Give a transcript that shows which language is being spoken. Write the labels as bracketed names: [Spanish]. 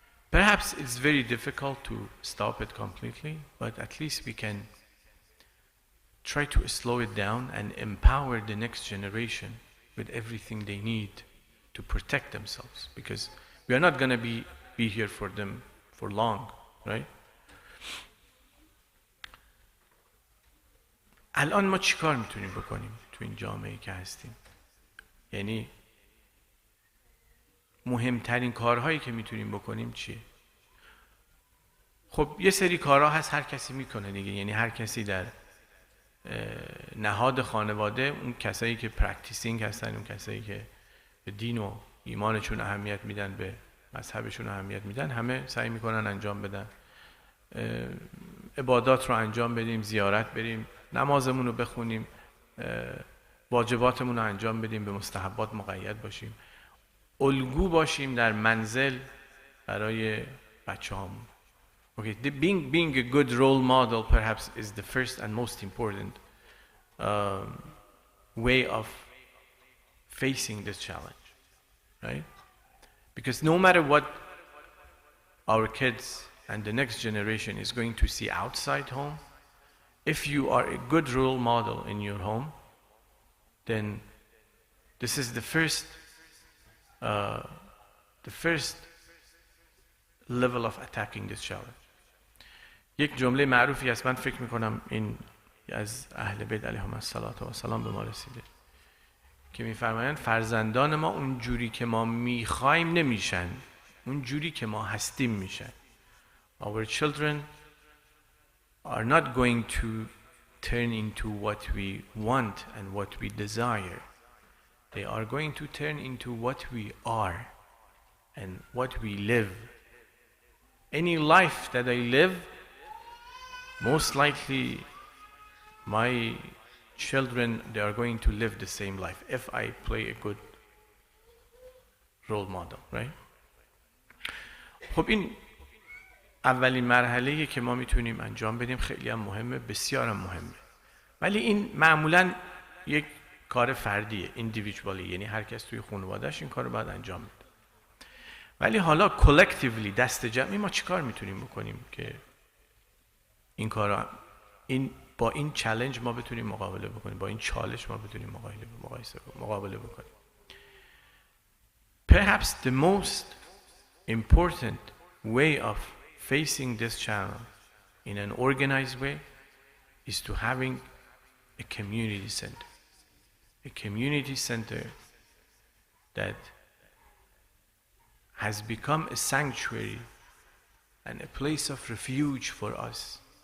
[English] Perhaps it's very difficult to stop it completely, but at least we can try to slow it down and empower the next generation with everything they need to protect themselves, because we are not going to be here for them for long, right? [Persian] الان ما چیکار میتونیم بکنیم تو این جامعه که هستیم؟ یعنی مهمترین کارهایی که میتونیم بکنیم چیه؟ خب یه سری کارها هست هر کسی میکنه دیگه. یعنی هر کسی در نهاد خانواده، اون کسایی که پرکتیسینگ هستن، اون کسایی که به دین و ایمانشون اهمیت میدن، به مذهبشون اهمیت میدن، همه سعی میکنن انجام بدن، عبادات رو انجام بدیم، زیارت بریم، نمازمون رو بخونیم، واجباتمون رو انجام بدیم، به مستحبات مقید باشیم، الگو باشیم در منزل برای بچه‌هامون. [English] Okay, being a good role model perhaps is the first and most important way of facing this challenge, right? Because no matter what our kids and the next generation is going to see outside home, if you are a good role model in your home, then this is the first level of attacking this challenge. [Persian] یک جمله معروفی است، من فکر میکنم این از اهل بیت علیهم السلام به ما رسیده، که میفرمایند فرزندان ما اون جوری که ما میخوایم نمیشن، اون جوری که ما هستیم میشن. [English] Our children are not going to turn into what we want and what we desire. They are going to turn into what we are and what we live. Any life that I live, most likely my children, they are going to live the same life if I play a good role model, right? [Persian] خب این اولین مرحله‌ایه که ما میتونیم انجام بدیم، خیلی هم مهمه، بسیار هم مهمه. ولی این معمولاً یک کار فردیه، individually، یعنی هر کس توی خانواده‌اش این کار رو باید انجام بده. ولی حالا collectively، دست جمعی، ما چیکار میتونیم بکنیم که این کارا، با این چالش ما بتونیم مقابله بکنیم، با این چالش ما بتونیم مقابله بکنیم. [English] Perhaps the most important way of facing this channel in an organized way is to having a community center. A community center that has become a sanctuary and a place of refuge for us.